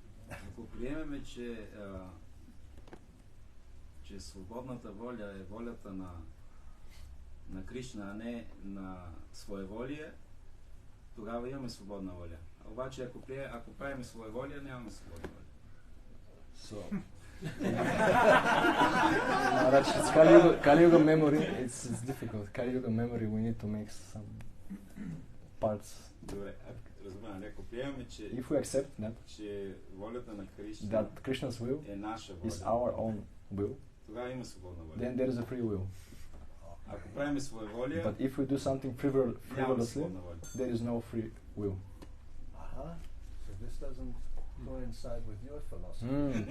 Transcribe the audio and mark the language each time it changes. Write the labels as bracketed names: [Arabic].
[Bulgarian] Ако приемеме, че свободната воля е волята на Кришна, а не на своеволие, тогава имаме свободна воля. Обаче ако правим своеволие, нямаме свободна воля. [English] So, Maharaj, it's Kali Yuga memory. It's difficult. Kali Yuga memory. We need to make some parts. [Bulgarian] Добре, разбирам, ако приемаме, [English] If we accept that, [Bulgarian] че волята на Кришна [English] that Krishna's will [Bulgarian] е наша воля, [English] is our own will, [Bulgarian] тогава има свободна воля. [English] then there is a free will. [Bulgarian] Ако правим своеволие, [English] But if we do something [Bulgarian] няма [English] frivolously, [Bulgarian] свободна воля. [English] there is no free will. So this doesn't coincide with your philosophy.